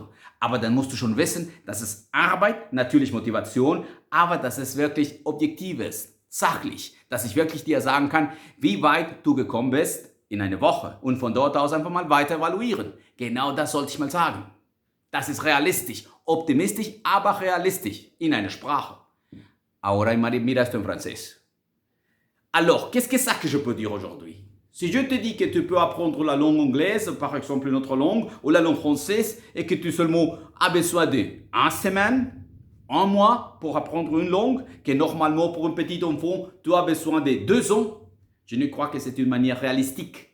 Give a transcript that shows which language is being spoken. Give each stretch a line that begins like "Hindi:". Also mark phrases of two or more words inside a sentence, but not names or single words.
German: Aber dann musst du schon wissen, dass es Arbeit, natürlich Motivation, aber dass es wirklich objektiv ist, sachlich, dass ich wirklich dir sagen kann, wie weit du gekommen bist in einer Woche und von dort aus einfach mal weiter evaluieren. Genau das sollte ich mal sagen. Das ist realistisch, optimistisch, aber realistisch in einer Sprache.
Spanish: Ahora mira esto en francés.
French: Alors, qu'est-ce que ça que je peux dire aujourd'hui? Si je te dis que tu peux apprendre la langue anglaise, par exemple une autre langue, ou la langue française, et que tu seulement as besoin de 1 semaine, 1 mois pour apprendre une langue, que normalement pour un petit enfant, tu as besoin de 2 ans, je ne crois que c'est une manière réalistique.